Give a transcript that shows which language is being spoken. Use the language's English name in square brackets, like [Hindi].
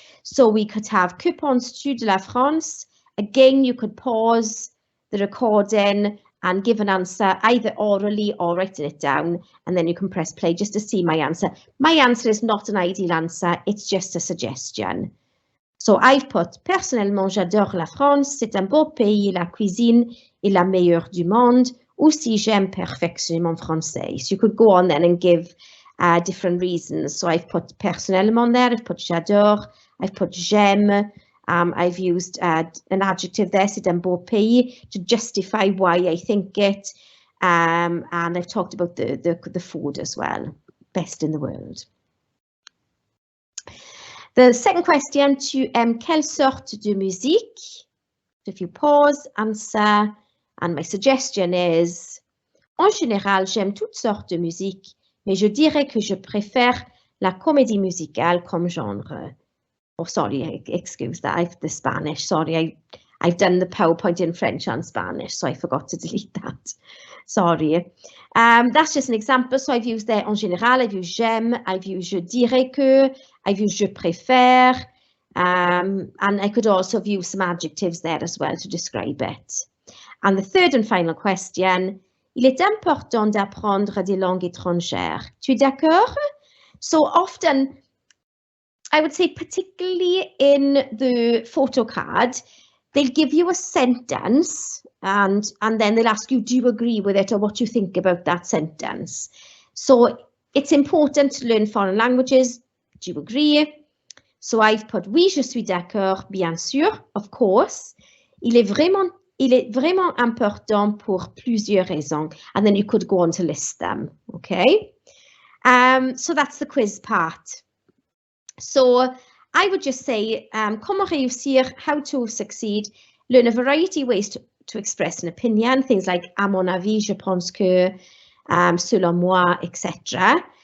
[English] So we could have, [French] que penses-tu de la France? [English] Again, you could pause the recording and give an answer either orally or writing it down, and then you can press play just to see my answer. My answer is not an ideal answer, it's just a suggestion. So I've put, [French] personnellement, j'adore la France, c'est un beau pays, la cuisine est la meilleure du monde, aussi j'aime perfectionner mon français. [English] So you could go on then and give different reasons. So I've put personnellement there, I've put j'adore, I've put j'aime. I've used an adjective there, [French] c'est un beau pays, [English] to justify why I think it. And I've talked about the food as well, best in the world. The second question, [French] tu aimes quelle sorte de musique? [English] So if you pause, answer, and my suggestion is, [French] en général, j'aime toutes sortes de musique, mais je dirais que je préfère la comédie musicale comme genre. [English] Oh, sorry, excuse that, I've the Spanish, sorry, I've done the PowerPoint in French and Spanish, so I forgot to delete that, sorry. That's just an example, so I've used there [French] en général, [English] I've used j'aime, I've used [French] je dirais que, [English] I've used [French] je préfère, [English] and I could also have used some adjectives there as well to describe it. And the third and final question, [French] il est important d'apprendre des langues étrangères. Tu es d'accord? [English] So often, I would say particularly in the photo card, they'll give you a sentence and then they'll ask you, do you agree with it or what do you think about that sentence? So it's important to learn foreign languages. Do you agree? So I've put, [French] oui, je suis d'accord, bien sûr, [English] of course. [French] Il est vraiment important pour plusieurs raisons. [English] And then you could go on to list them, okay? So that's the quiz part. So I would just say, [French] comment réussir, [English] how to succeed, learn a variety of ways to express an opinion, things like [French] à mon avis, je pense que, selon moi, [English] etc.